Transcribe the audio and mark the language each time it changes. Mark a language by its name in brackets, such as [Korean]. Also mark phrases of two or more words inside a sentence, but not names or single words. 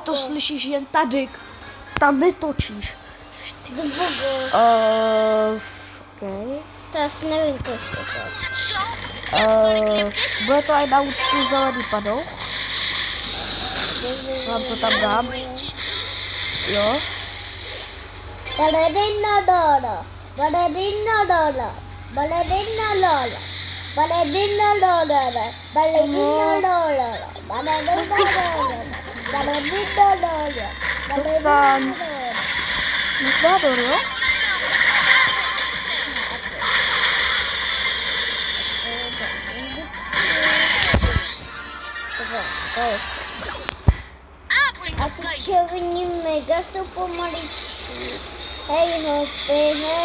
[Czech] to slyšíš jen tady. Tam netočíš. To Bolko. Okay. To asi nevím, kolik to je. Bude to aj na účtu zelený padou. Vám to tam dám. Jo. Balerina Lola. Balerina Lola. Balerina Lola. Balerina Lola. Balerina Lola. Balerina Lola. Balerina Lola. Balerina Lola. Nestádor, jo? A ty červení mega jsou pomaličky. Hej hopy.